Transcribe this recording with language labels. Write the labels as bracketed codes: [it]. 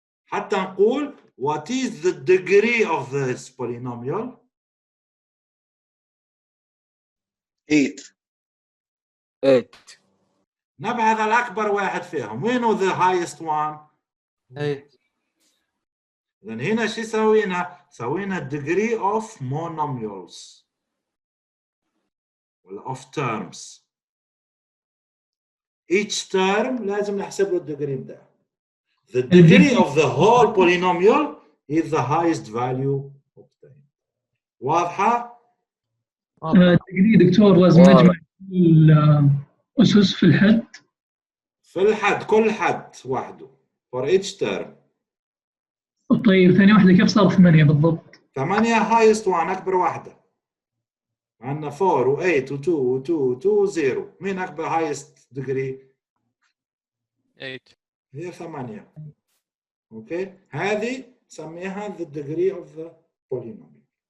[ar] حتى نقول [en] what is the degree of this polynomial? 8. 8. [ar] نبحث على أكبر واحد فيهم. وينه [en] the highest one? 8. [ar] إذن هنا شو سوينا؟ سوينا [en] degree of monomials [ar] ولا [en] of terms. Each term [ar] لازم نحسب له الديجري بتاعه. [en] The degree of the whole polynomial is the highest value obtained. [ar] واضحة؟ تقريبا دكتور لازم نجمع الأسس في الحد. في الحد كل حد وحده [en] for each term. [ar] طيب ثاني واحدة كيف صار 8 بالضبط؟ [en] 8 highest one [ar] أكبر واحدة. عندنا 4 و8 و2 و2 و2 0. مين أكبر [en] highest degree؟ [ar] 8. هي 8. [en] okay [ar] هذه نسميها [en] the degree of the polynomial.